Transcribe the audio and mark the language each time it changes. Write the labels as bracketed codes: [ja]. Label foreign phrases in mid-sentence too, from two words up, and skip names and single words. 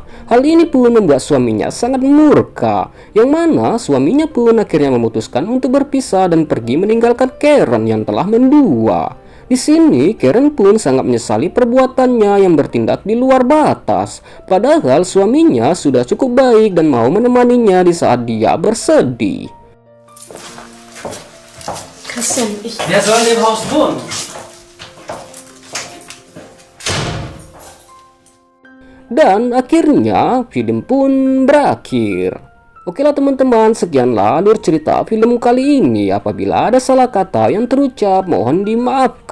[id] Hal ini pun membuat suaminya sangat murka, yang mana suaminya pun akhirnya memutuskan untuk berpisah dan pergi meninggalkan Karen yang telah mendua. Di sini Karen pun sangat menyesali perbuatannya yang bertindak di luar batas, padahal suaminya sudah cukup baik dan mau menemaninya di saat dia bersedih. [de] Christian, Wer soll in dem Haus wohnen? [id] Dan akhirnya film pun berakhir. Oke lah teman-teman, sekianlah alur cerita film kali ini. Apabila ada salah kata yang terucap, mohon dimaafkan.